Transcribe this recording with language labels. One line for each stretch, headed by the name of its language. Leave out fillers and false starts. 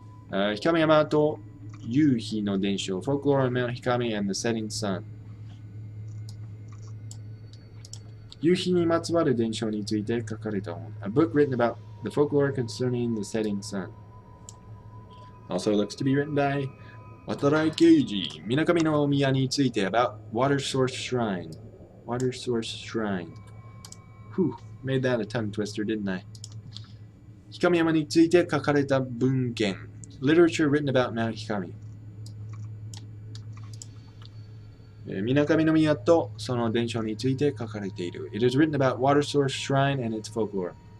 Japanese: 氷上山と夕日の伝承
English: Folklore on Mount Hikami and the Setting Sun
Japanese: 夕日にまつわる伝承について書かれた本
English: A book written about the folklore concerning the setting sun Also looks to be written by Watarai Keiji
Japanese: 水上の宮について
English: about Water Source Shrine Water Source Shrine Whew, made that a tongue twister, didn't I?
Japanese: 氷上山について書かれた文献
English: Literature written about Mount Hikami.
Japanese: 水上の宮とその伝承について書かれている。
English: It is written about Water Source Shrine and its folklore.